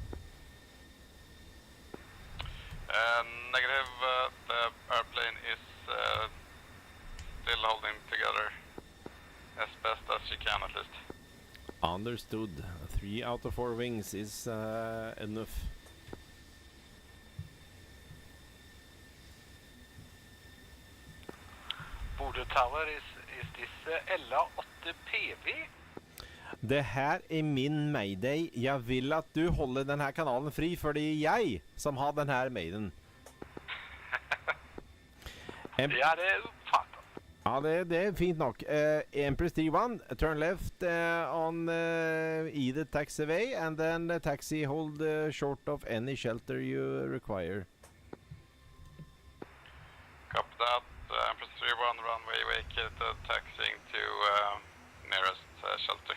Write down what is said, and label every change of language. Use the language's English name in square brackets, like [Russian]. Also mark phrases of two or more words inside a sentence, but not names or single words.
[English] Negative, the airplane is still holding together as best as she can, at least. Understood. 3 out of 4 wings is enough. Border Tower, is this LA8 PV? [Norwegian] Det her er min mayday. Jeg vil at du holder denne kanalen fri, fordi jeg som har denne mayden. Ja, det er oppfattet. Ja, det er fint nok. [English] Empress 3-1, turn left on either taxiway, and then taxi hold short of any shelter you require. Copy that. Empress 3-1, runway vacated, taxiing to nearest shelter.